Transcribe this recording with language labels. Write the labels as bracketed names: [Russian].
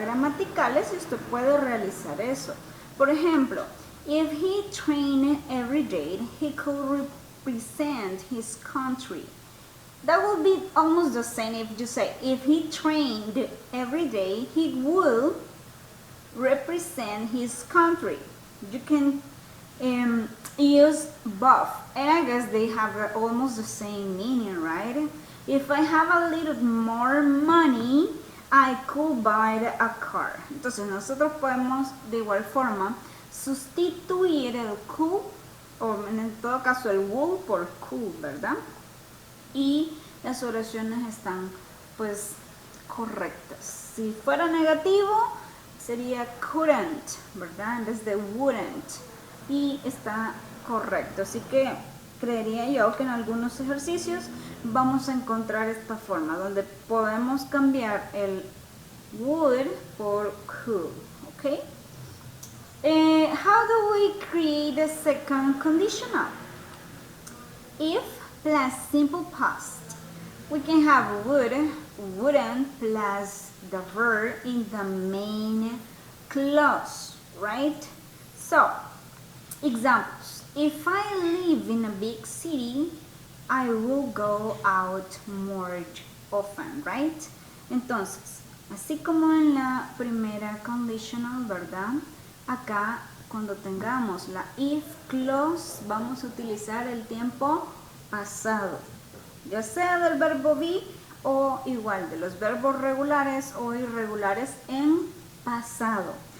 [Spanish] Gramaticales, y usted puede realizar eso. Por ejemplo, [English] if he trained every day, he could represent his country. That would be almost the same if you say, if he trained every day, he will represent his country. You can use both, and I guess they have almost the same meaning, right? If I have a little more money, I could buy a car. [Spanish] Entonces nosotros podemos de igual forma sustituir el could, o en todo caso el would, por could, ¿verdad? Y las oraciones están pues correctas. Si fuera negativo sería couldn't, ¿verdad? En vez de wouldn't. Y está correcto. Así que creería yo que en algunos ejercicios vamos a encontrar esta forma donde podemos cambiar el would por could. [English] ¿Ok? How do we create a second conditional? If plus simple past. We can have would, wouldn't plus the verb in the main clause, right? So, examples. If I live in a big city, I will go out more often, right? [Spanish] Entonces, así como en la primera conditional, ¿verdad? Acá, cuando tengamos la if clause, vamos a utilizar el tiempo pasado, ya sea del verbo be o igual de los verbos regulares o irregulares en pasado.